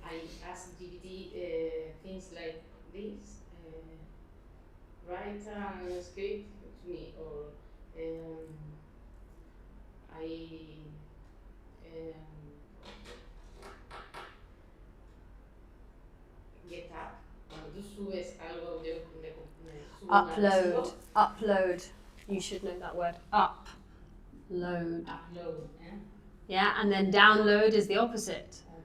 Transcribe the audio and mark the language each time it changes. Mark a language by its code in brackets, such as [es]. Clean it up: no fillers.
[en] I ask GPT things like this, write a script to me, or get up. [es] Cuando tú subes algo, yo subo un archivo. [en] Upload. You should know that word. Upload. Yeah, and then download is the opposite.